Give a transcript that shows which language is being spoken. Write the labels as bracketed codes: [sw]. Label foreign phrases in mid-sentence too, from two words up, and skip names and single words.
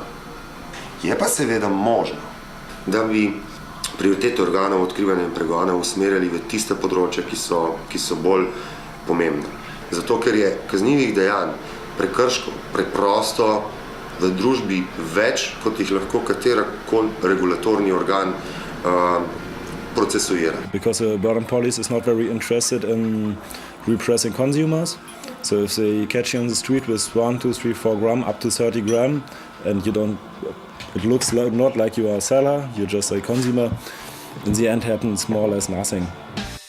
[sl] Je pa seveda možno, da bi prioritete organov odkrivanja in pregona usmerjali v tiste področja, ki so bolj pomembne. Zato, ker je kaznivih dejanj, prekrškov preprosto v družbi več, kot jih lahko katerakoli regulatorni organ procesuira. [en] Because the border police is not very interested in repressing consumers. So if they catch you on the street with 1, 2, 3, 4 gram up to 30 gram and it looks not like you are a seller, you're just a consumer, in the end happens more or less nothing.